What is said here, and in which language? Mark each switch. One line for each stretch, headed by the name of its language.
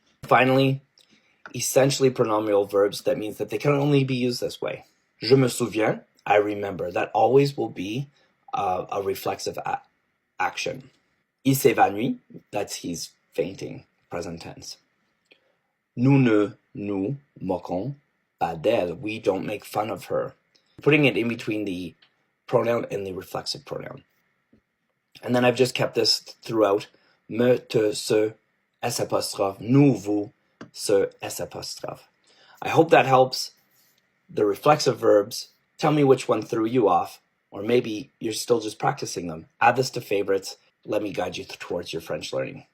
English: Finally, essentially pronominal verbs, that means that they can only be used this way.
French: Je me souviens,
English: I remember. That always will be a reflexive action.
French: Il s'évanouit,
English: that's he's fainting, present tense.
French: Nous ne nous moquons pas d'elle,
English: we don't make fun of her. Putting it in between the pronoun and the reflexive pronoun. And then I've just kept this throughout. Me, te, se, s apostrophe, nous, vous, se, s apostrophe. I hope that helps. The reflexive verbs, tell me which one threw you off, or maybe you're still just practicing them. Add this to favorites. Let me guide you towards your French learning.